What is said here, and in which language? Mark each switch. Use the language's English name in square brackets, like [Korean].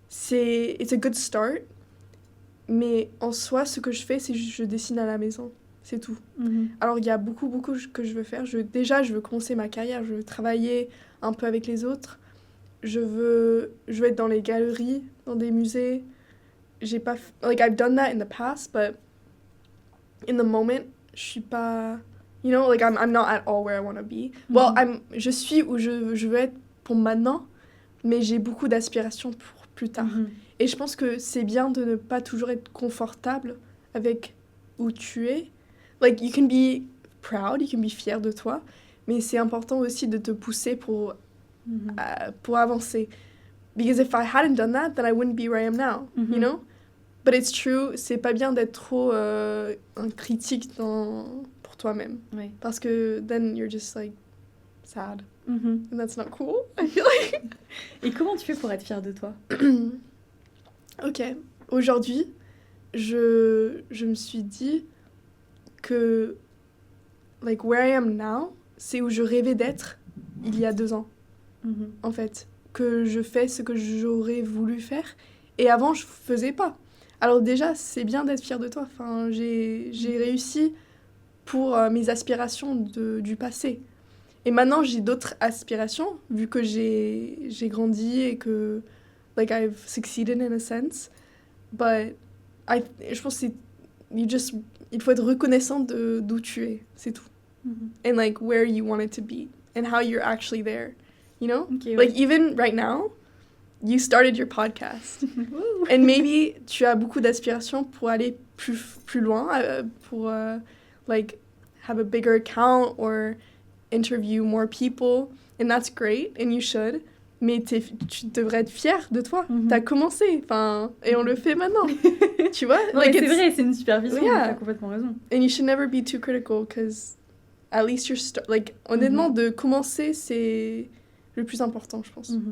[English] It's a good start. [French] Mais en soi, ce que je fais, c'est juste je dessine à la maison. C'est tout. Alors, il y a beaucoup que je veux faire. Déjà, je veux commencer ma carrière. Je veux travailler un peu avec les autres. je veux être dans les galeries, dans des musées. J'ai pas... [English] Like, I've done that in the past, but in the moment, [French] je suis pas... [English] You know, like, I'm not at all where I want to be. [French] Well, je suis où je veux être pour maintenant, mais j'ai beaucoup d'aspirations pour plus tard. Et je pense que c'est bien de ne pas toujours être confortable avec où tu es. [English] Like, you can be [French] proud, you can be fier de toi, mais c'est important aussi de te pousser pour avancer. [English] Because if I hadn't done that, then I wouldn't be where I am now, you know? But it's true, [French] c'est pas bien d'être trop un critique pour toi-même. Oui. Parce que [English] then you're just like sad. And that's not cool, I feel like. [French] Et comment tu fais pour être fière de toi? Ok. Aujourd'hui, je me suis dit que [English] like where I am now, [French] c'est où je rêvais d'être il y a 2 ans. En fait, que je fais ce que j'aurais voulu faire et avant je faisais pas. Alors déjà, c'est bien d'être fière de toi. Enfin, j'ai réussi pour mes aspirations du passé. Et maintenant, j'ai d'autres aspirations vu que j'ai grandi et que [English] like I've succeeded in a sense. [French] But je pense que il faut être reconnaissant d'où tu es, c'est tout. [English] And like where you want it to be and how you're actually there. You know? Okay, like even right now, you started your podcast. And maybe [French] tu as beaucoup d'aspirations pour aller plus loin, pour [English] like have a bigger account or interview more people. And that's great, and you should. [French] Mais tu devrais être fière de toi. T'as commencé, et on le fait maintenant. Tu vois? Non, like c'est vrai, c'est une super vision. [English] Yeah. [French] T'as complètement raison. [English] And you should never be too critical, because at least you're [French] honnêtement, de commencer, c'est le plus important, je pense.